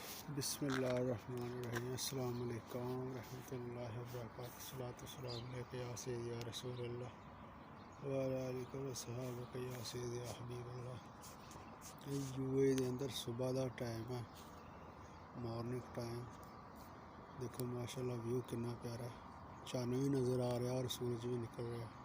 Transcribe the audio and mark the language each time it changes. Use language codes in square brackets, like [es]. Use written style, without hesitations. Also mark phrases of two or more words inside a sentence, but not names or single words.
[ar] بسم الله الرحمن الرحيم السلام عليكم ورحمة الله وبركاته الصلاة والسلام عليك يا سيدي يا رسول الله وعلى آلك وأصحابك يا سيدي يا حبيب الله. [ur] یو اے دے اندر صبح کا ٹائم ہے, [en] morning time. [ur] دیکھو ماشاءاللہ ویو کتنا پیارا ہے، چن بھی نظر آ رہا ہے اور سورج بھی نکل رہا ہے.